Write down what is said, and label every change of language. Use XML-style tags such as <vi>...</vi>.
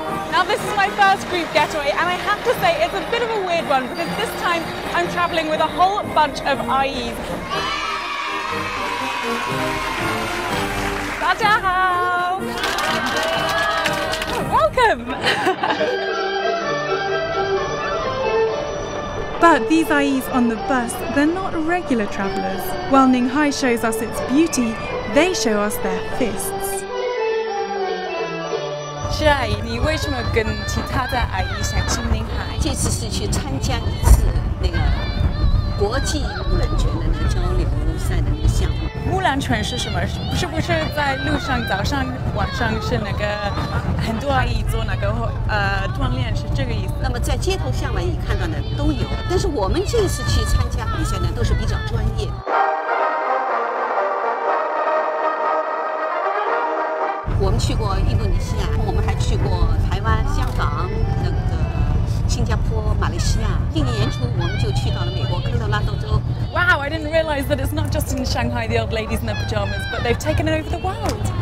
<en>Now this is my first group getaway, and I have to say it's a bit of a weird one because this time I'm travelling with a whole bunch of IEs.</en> <zh>大家好</zh> <en>Welcome! But these IEs on the bus, they're not regular travellers. While Ninghai shows us its beauty, they show us their fists.</en> <zh>是阿姨，你为什么跟其他的阿姨想去宁海？这次是去参加一次那个国际木兰拳的那个交流赛的那个项目。木兰拳是什么？不是在路上早上晚上是那个很多阿姨做那个锻炼，是这个意思？那么在街头巷尾你看到的都有，但是我们这次去参加比赛呢，都是比较专业。我们去过印度尼西亚，我们还去过台湾、香港、那个新加坡、马来西亚。今年年初我们就去到了美国科罗拉多州。</zh> <en>Wow, I didn't realize that it's not just in Shanghai the old ladies in their pajamas, but they've taken it over the world.</en>